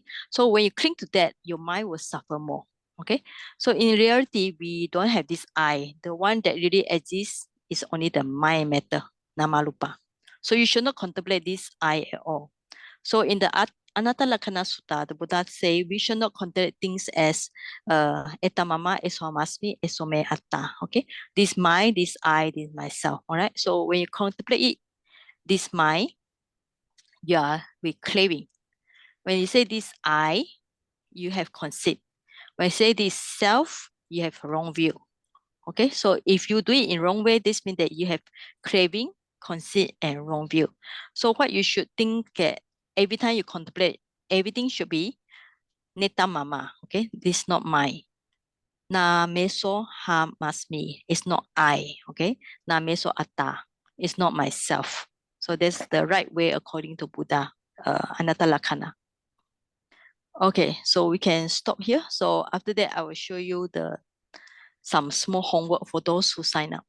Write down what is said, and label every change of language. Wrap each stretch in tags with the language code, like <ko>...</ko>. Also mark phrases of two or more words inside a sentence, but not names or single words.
<en>So when you cling to that, your mind will suffer more. Okay. So in reality, we don't have this I. The one that really exists is only the mind matter, namarupa. So you should not contemplate this I at all. So in the Anatta Lakkhana Sutta, the Buddha say we should not consider things as</en> <pi>etamama, esomasmi, esome atta.</pi> <en>Okay, this mind, this I, this myself. All right. So when you contemplate it, this mind, you are reclaiming. When you say this I, you have conceit. When you say this self, you have wrong view. Okay, so if you do it in wrong way, this means that you have craving, conceit, and wrong view. So what you should think that every time you contemplate, everything should be</en> <pi>neta mama.</pi> <en>Okay, this is not mine.</en> <pi>Na meso ha masmi.</pi> <en>It's not I. Okay,</en> <pi>na meso atta.</pi> <en>It's not myself. So that's the right way according to Buddha, Anatta Lakkhana. Okay, so we can stop here. So after that, I will show you some small homework for those who sign up.</en>